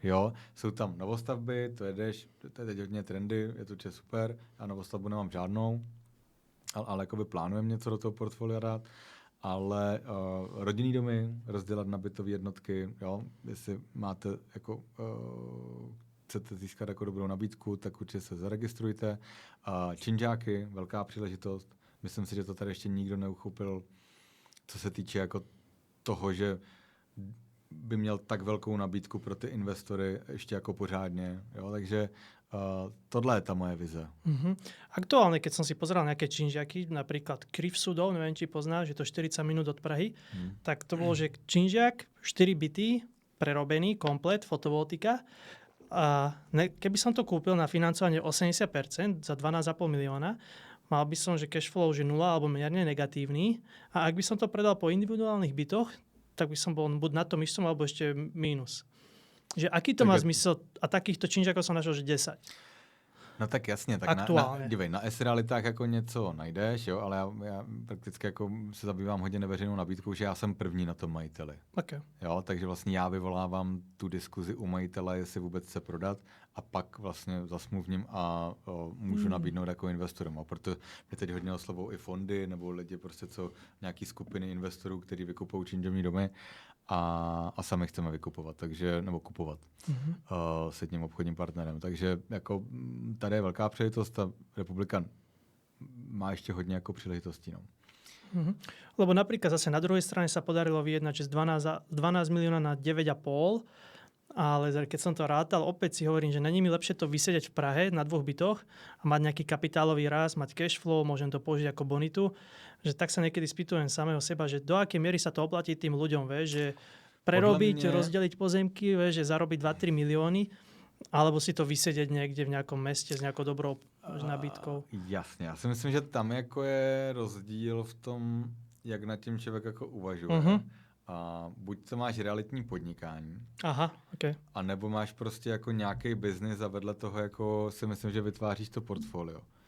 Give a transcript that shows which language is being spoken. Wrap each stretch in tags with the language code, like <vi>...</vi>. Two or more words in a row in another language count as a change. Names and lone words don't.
<cs>Jo, jsou tam novostavby, to je teď hodně trendy, je to určitě super, já novostavbu nemám žádnou, ale jakoby plánujeme něco do toho portfolia dát, ale rodinný domy rozdělat na bytové jednotky, jo, jestli máte jako chcete získat jako dobrou nabídku, tak určitě se zaregistrujte. Činžáky, velká příležitost, myslím si, že to tady ještě nikdo neuchopil, co se týče jako toho, že by měl tak velkou nabídku pro ty investory ještě jako pořádně, jo, takže tohle je tá moje vize.</cs> <sk>Aktuálne, keď som si pozeral nejaké činžiaky, napríklad Kryv Sudov, neviem, či poznáš, že to 40 minút od Prahy, tak to bolo, že činžiak, 4 byty, prerobený, komplet, fotovoltika. A keby som to kúpil na financovanie 80% za 12,5 milióna, mal by som, že</sk> <en>cash flow,</en> <sk>že 0 alebo mierne negatívny. A ak by som to predal po individuálnych bytoch, tak by som bol buď na tom istom, alebo ešte mínus. Že aký to má zmysel? A takýchto činžákov som našel, že 10.</sk> <cs>No tak jasně, tak dívej, na S-realitách jako něco najdeš, jo, ale já prakticky jako se zabývám hodně neveřejnou nabídkou, že já jsem první na tom majiteli.</cs> <en>Okay.</en> <cs>Jo, takže vlastně já vyvolávám tu diskuzi u majitele, jestli vůbec chce prodat a pak vlastně zasmluvním a můžu nabídnout jako investorům. A proto mě teď hodně oslovou i fondy nebo lidi prostě co nějaký skupiny investorů, kteří vykupují činžovní domy a sami chceme vykupovat, takže, nebo kupovat s jedním obchodním partnerem. Takže jako tady je velká příležitost, ta republika má ještě hodně jako příležitostí. No.</cs> <sk>Lebo napríklad zase na druhej strane sa podarilo vyjednať, že z 12 milióna na 9,5, ale keď som to rátal, opäť si hovorím, že není mi lepšie to vysedieť v Prahe na 2 bytoch a mať nejaký kapitálový rast, mať</sk> <en>cash flow,</en> <sk>môžem to použiť ako bonitu, že tak sa niekedy spýtujem samého seba, že do akej miery sa to oplatí tým ľuďom, že prerobiť, rozdeliť pozemky, že zarobiť 2-3 milióny, alebo si to vysedieť niekde v nejakom meste s nejakou</sk> <cs>dobrou nabídkou. Jasně, já si myslím, že tam jako je rozdíl v tom, jak nad tím člověk jako uvažuje. A buď to máš realitní podnikání,</cs> <en>okay.</en> <cs>A nebo máš prostě jako nějaký biznis a vedle toho jako si myslím, že vytváříš to portfolio.</cs>